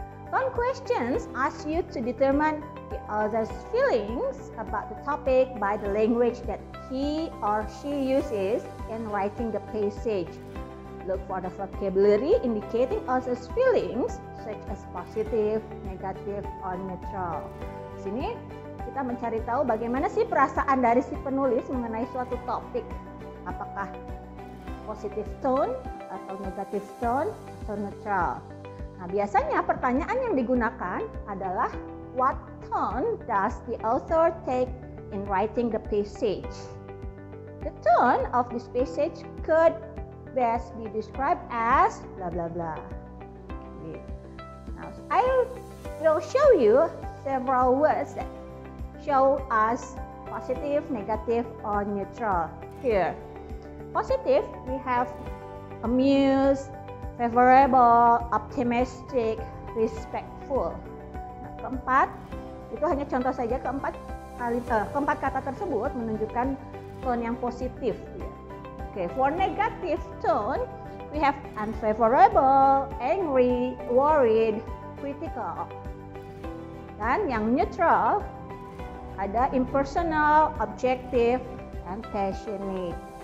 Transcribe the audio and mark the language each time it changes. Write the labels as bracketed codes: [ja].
[en] Tone questions ask you to determine the other's feelings about the topic by the language that he or she uses in writing the passage. Look for the vocabulary indicating other's feelings such as positive, negative, or neutral. [id] Di sini kita mencari tahu bagaimana sih perasaan dari si penulis mengenai suatu topik. Apakah [en] positive tone [id] atau [en] negative tone atau neutral. [id] Nah, biasanya pertanyaan yang digunakan adalah [en] what tone does the author take in writing the passage? The tone of this passage could best be described as blah blah blah. Okay. Now, I will show you several words that show us positive, negative, or neutral. Here, positive we have amused, favorable, optimistic, respectful. [id] Nah, keempat itu hanya contoh saja. Keempat kata tersebut menunjukkan tone yang positif. [en] Okay, for negative tone, we have unfavorable, angry, worried, critical. [id] Dan yang [en] neutral [id] ada [en] impersonal, objective, and passionate.